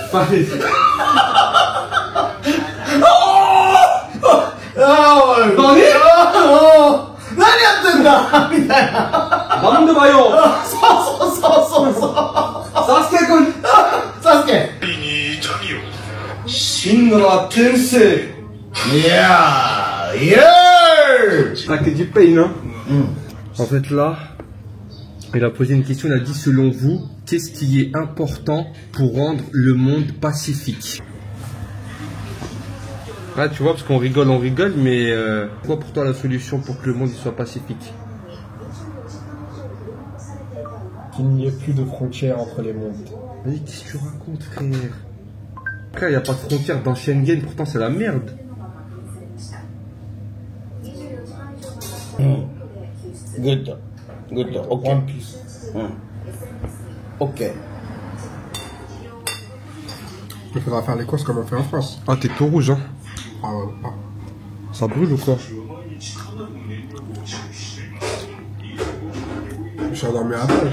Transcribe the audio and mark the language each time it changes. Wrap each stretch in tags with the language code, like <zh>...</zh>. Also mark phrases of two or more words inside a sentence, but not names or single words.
<ja>何やってんだみたいな。なんでだよそうサスケ君サスケ。真の天性いやー、イエーイ。</ja> <fr>Ça que du pain, hein? En fait, là, il a posé une question, il a dit, selon vous, qu'est-ce qui est important pour rendre le monde pacifique? Là, tu vois, parce qu'on rigole, mais quoi pour toi la solution pour que le monde il soit pacifique? Qu'il n'y ait plus de frontières entre les mondes. Vas-y, qu'est-ce que tu racontes, frère? Frère, il n'y a pas de frontière dans Schengen, pourtant c'est la merde. Good. Ok. One Piece. Ok. Il faudra faire les courses comme on fait en France. Ah, t'es tout rouge, hein? Ah ouais. Ah. Ça brûle ou quoi? Je suis endormi à la plage.</fr>